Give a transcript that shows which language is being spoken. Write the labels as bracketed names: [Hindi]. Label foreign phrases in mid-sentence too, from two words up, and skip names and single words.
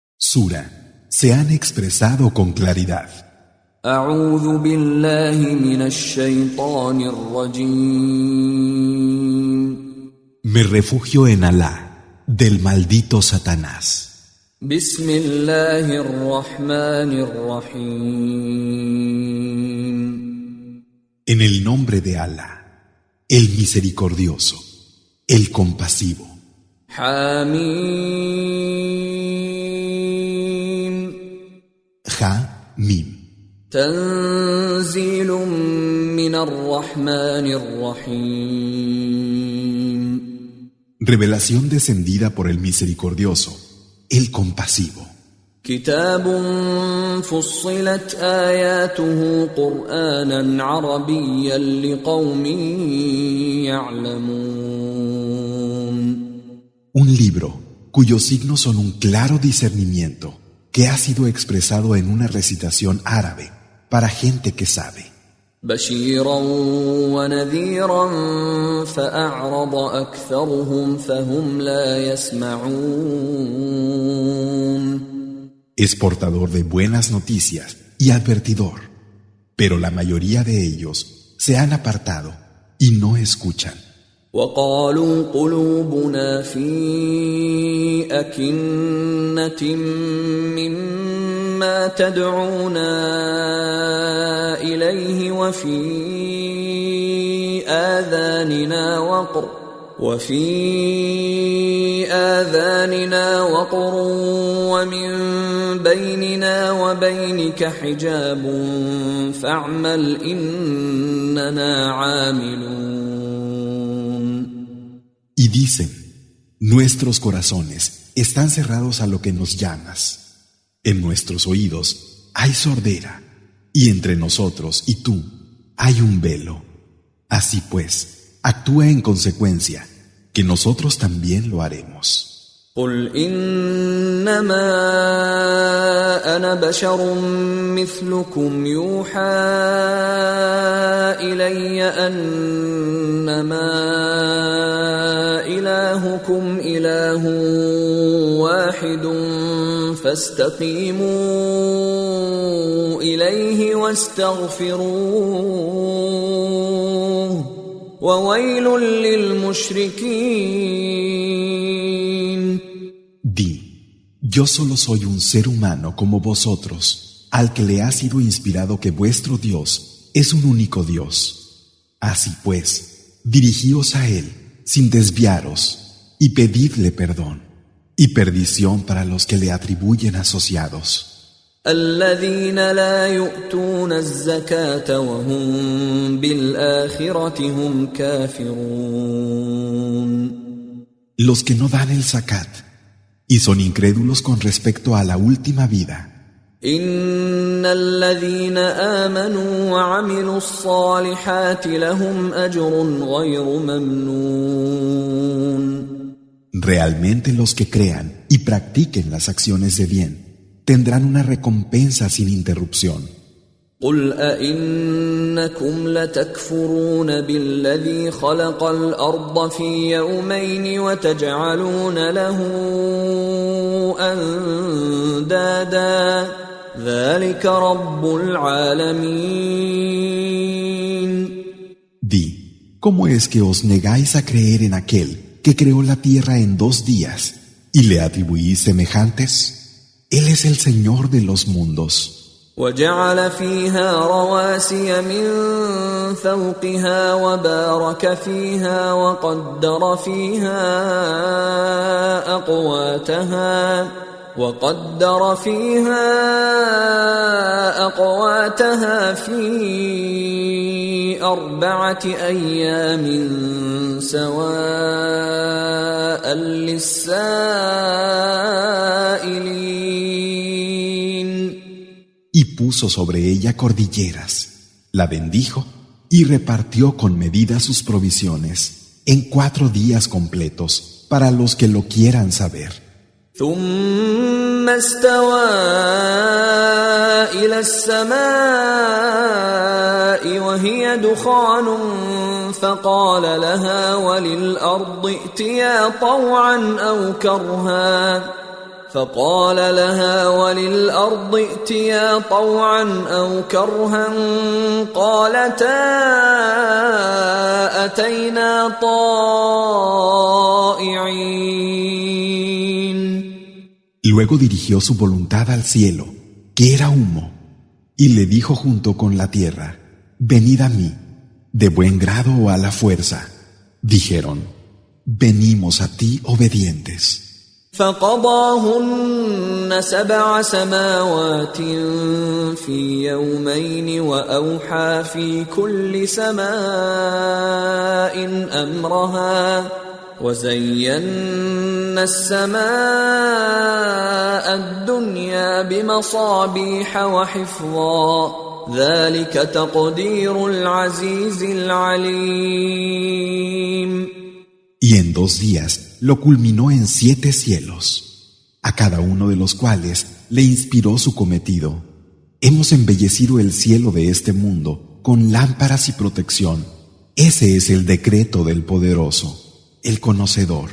[Spanish] Sura, se han expresado con claridad. [Arabic] أعوذ بالله من الشيطان الرجيم. [Spanish] Me refugio en Alá, del maldito Satanás. [Arabic] بسم الله الرحمن الرحيم. [Spanish] En el nombre de Alá, el misericordioso, el compasivo. [Arabic] حميم. [Spanish] Ja, Mim. [Arabic] تنزيل من الرحمن الرحيم. [Spanish] Revelación descendida por el misericordioso, el compasivo. [Arabic] كتاب فصلت آياته قرآنا عربيا لقوم يعلمون. [Spanish] Un libro cuyos signos son un claro discernimiento que ha sido expresado en una recitación árabe para gente que sabe. [Arabic] بشيرا ونذيرا فأعرض أكثرهم فهم لا يسمعون. [Spanish] Es portador de buenas noticias y advertidor, pero la mayoría de ellos se han apartado y no escuchan. [Arabic] وقالوا قلوبنا في أكنة مما تدعونا إليه وفي آذاننا وقر ومن بيننا وبينك حجاب فاعمل إننا عاملون. [Spanish] Y dicen, nuestros corazones están cerrados a lo que nos llamas. En nuestros oídos hay sordera, y entre nosotros y tú hay un velo. Así pues, actúa en consecuencia, que nosotros también lo haremos. [Arabic] قل إنما أنا بشر مثلكم يوحى إلي أنما إلهكم إله واحد فاستقيموا إليه واستغفروه وويل للمشركين. [Spanish] Di, yo solo soy un ser humano como vosotros, al que le ha sido inspirado que vuestro Dios es un único Dios. Así pues, dirigíos a Él sin desviaros y pedidle perdón y perdición para los que le atribuyen asociados. [Arabic] الذين لا يؤتون الزكاة وهم بالآخرة هم كافرون. [Spanish] Los que no dan el zakat y son incrédulos con respecto a la última vida. [Arabic] إن الذين آمنوا وعملوا الصالحات لهم أجر غير ممنون. [Spanish] Realmente los que crean y practiquen las acciones de bien tendrán una recompensa sin interrupción. [Arabic] قل أئنكم لتكفرون بالذي خلق الأرض في يومين وتجعلون له أندادا ذلك رب العالمين. [Spanish] Di, ¿cómo es que os negáis a creer en aquel que creó la tierra en 2 días y le atribuís semejantes? Él es el Señor de los mundos. [Arabic] وجعل فيها رواسي من فوقها وبارك فيها وقدر فيها أقواتها في 4 أيام سواء للسائلين. [Spanish] Y puso sobre ella cordilleras, la bendijo y repartió con medida sus provisiones en 4 días completos para los que lo quieran saber. [Arabic] ثم استوى إلى السماء وهي دخان فقال لها وللأرض ائتيا طوعا أو كرها فقال لها وللأرض ائتيا طوعا أو كرها قالتا أتينا طائعين. [Spanish] Luego dirigió su voluntad al cielo, que era humo, y le dijo junto con la tierra: Venid a mí, de buen grado o a la fuerza. Dijeron: Venimos a ti obedientes. [Arabic] فقضاهن 7 سماوات في يومين وأوحى في كل سماء أمرها وزينا السماء الدنيا بمصابيح وحفظا ذلك تقدير العزيز العليم. [Spanish] Y en 2 días lo culminó en 7 cielos, a cada uno de los cuales le inspiró su cometido. Hemos embellecido el cielo de este mundo con lámparas y protección. Ese es el decreto del Poderoso, el Conocedor.